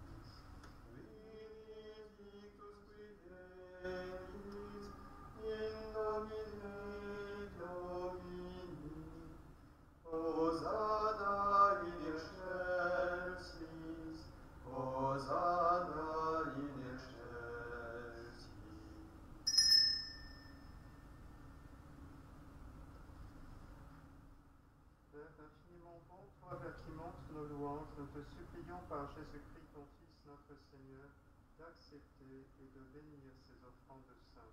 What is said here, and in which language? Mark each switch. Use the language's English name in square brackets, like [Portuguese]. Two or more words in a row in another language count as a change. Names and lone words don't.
[Latin] Benedictus qui venit in nomine Domini. Hosanna in excelsis, Hosanna in excelsis. [French] Père infiniment bon, toi vers qui montent nos louanges, nous te supplions par Jésus-Christ ton Fils notre Seigneur d'accepter et de bénir ces offrandes saintes.